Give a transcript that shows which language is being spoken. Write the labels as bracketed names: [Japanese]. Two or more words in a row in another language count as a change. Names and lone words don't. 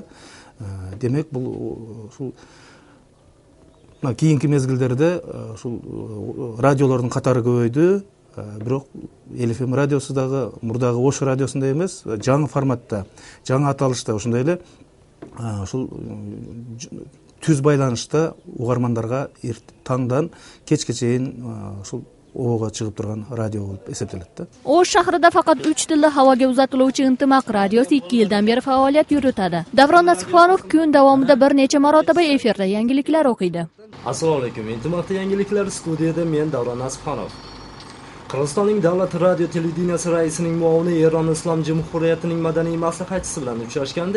[Kyrgyz] Демек бул ушул кийинки мезгилдерде ушул радиолордун катары көбөйдү. Бирок LFM радиосу дагы мурдагы O'sh радиосундай эмес, жаңы форматта, жаңы аталышта ошондой эле ушул түз байланышта угармандарга таңдан кечке чейин ушул [Uzbek] ovoga chiqib turgan radio bo'lib hisoblanadi. O'sh shahrida faqat 3 tilda havoga uzatiluvchi Intimaq radiosi 2 yildan beri faoliyat yuritadi. Davron Nasibxonov kun davomida bir necha marotaba efirda yangiliklar o'qiydi. Assalomu alaykum. Intimaq yangiliklar studiyada men Davron Nasibxonov. Qirg'izistonning davlat radio televideniyasi raisining muovini Eron Islom Jumhuriyatining madaniy maslahatchisi bilan uchrashganda